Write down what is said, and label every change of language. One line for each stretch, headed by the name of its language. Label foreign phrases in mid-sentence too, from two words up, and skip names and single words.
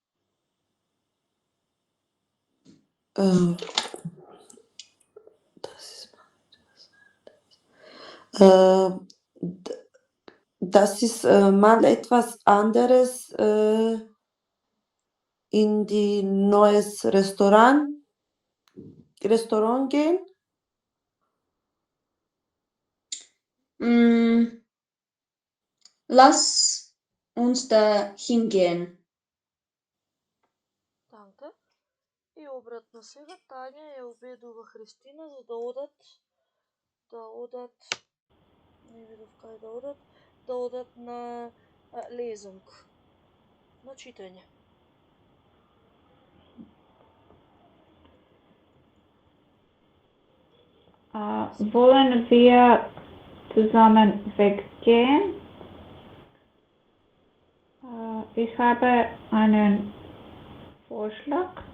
German: Das ist mal etwas anderes in die neues Restaurant gehen. Lass uns da hingehen. Danke.
Macedonian: И обратно сега Тања ја убедува Христина за да одат, не видов кај да одат на Lesung, на читање.
German: Wollen wir zusammen weggehen? Ich habe einen Vorschlag.